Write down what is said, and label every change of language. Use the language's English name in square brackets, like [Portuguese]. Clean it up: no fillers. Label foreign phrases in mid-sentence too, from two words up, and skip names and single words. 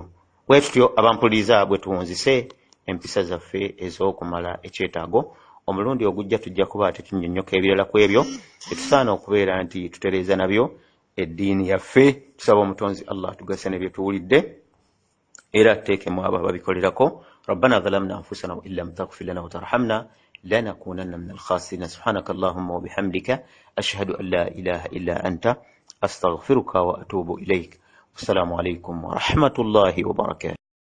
[Ganda] Bwe tutyo abampuliriza bwe tuwunzise empisa zaffe ez'okumala ekyetaago, omulundi ogujja tujja kuba tetunnyonnyoka ebirala ku ebyo tetusaana okubeera nti tutereeza nabyo eddiini yaffe. Tusaba omutonzi Allah tugase ne bye tuwulidde era tuteekemu abo ababikolerako. [Arabic] ربنا ظلمنا أنفسنا وإن لم تغفر لنا وترحمنا لنكونن من الخاسرين. سبحانك اللهم وبحمدك أشهد أن لا إله إلا أنت أستغفرك وأتوب إليك. والسلام عليكم ورحمة الله وبركاته.